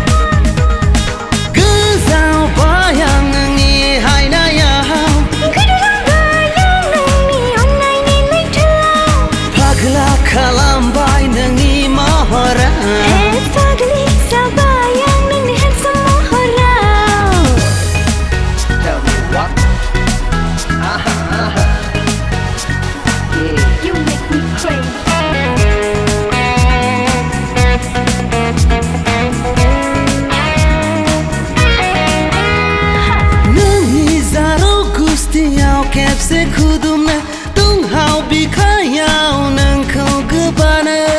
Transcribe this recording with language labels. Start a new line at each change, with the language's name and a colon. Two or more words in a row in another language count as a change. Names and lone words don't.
Bodo: गोजावबाय आं नोंनि हायनायाव गोदोलांबाय आं नोंनि अननायनि लैथोआव फाग्ला खालामबाय नोंनि महरा फाग्लि जाबाय आं नोंनि हेन्डसाम महराव
English: You make me crazy
Bodo: नोंनि जारौ गुस्थियाव खेबसे खुदुमनो दुंहाव बिखायाव नोंखौ गोबानो